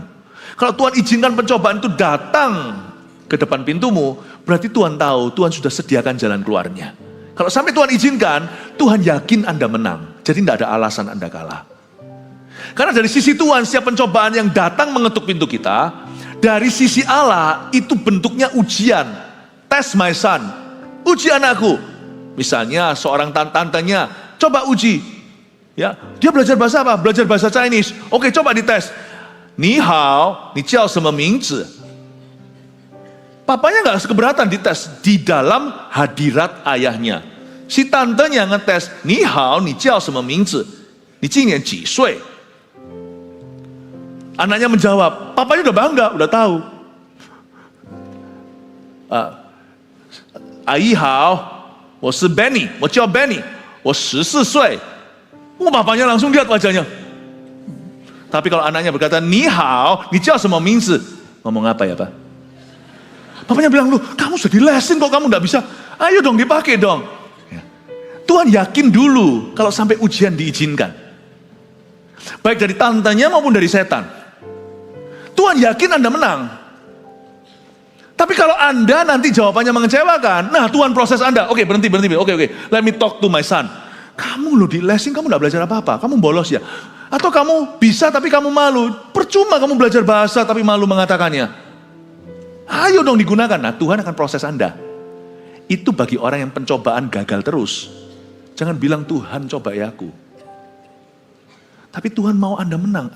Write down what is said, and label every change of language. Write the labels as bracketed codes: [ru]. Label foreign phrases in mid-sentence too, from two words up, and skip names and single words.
[id] Kalau Tuhan izinkan pencobaan itu datang ke depan pintumu, berarti Tuhan tahu, Tuhan sudah sediakan jalan keluarnya. Kalau sampai Tuhan izinkan, Tuhan yakin Anda menang. Jadi tidak ada alasan Anda kalah. Karena dari sisi Tuhan, setiap pencobaan yang datang mengetuk pintu kita, dari sisi Allah, itu bentuknya ujian. [en] Test my son, [id] uji anakku. Misalnya seorang tantenya, coba uji. Ya, dia belajar bahasa apa? Belajar bahasa Chinese. Oke, coba dites. [zh] 你好，你叫什么名字. [id] Papanya gak keberatan dites di dalam hadirat ayahnya. Si tantenya ngetes, [zh] 你好，你叫什么名字. 你今年几岁. [id] Anaknya menjawab, papanya udah bangga, udah tahu. [zh] Ayi hao, wo shi Benny, wo jiao Benny, wo 14 岁. [id] Papanya langsung lihat wajahnya. Tapi kalau anaknya berkata, [zh] 你好，你叫什么名字. [id] Ngomong apa ya Pak? Papanya bilang, lu kamu sudah dilesin kok kamu gak bisa. Ayo dong dipakai dong. Ya. Tuhan yakin dulu kalau sampai ujian diizinkan. Baik dari tantenya maupun dari setan. Tuhan yakin Anda menang. Tapi kalau Anda nanti jawabannya mengecewakan, nah Tuhan proses Anda. Oke, berhenti. Oke. [en] Let me talk to my son. [id] Kamu lo dilesin, kamu gak belajar apa-apa. Kamu bolos ya. Atau kamu bisa tapi kamu malu. Percuma kamu belajar bahasa tapi malu mengatakannya. Ayo dong digunakan. Nah Tuhan akan proses Anda. Itu bagi orang yang pencobaan gagal terus. Jangan bilang Tuhan cobai aku. Tapi Tuhan mau Anda menang.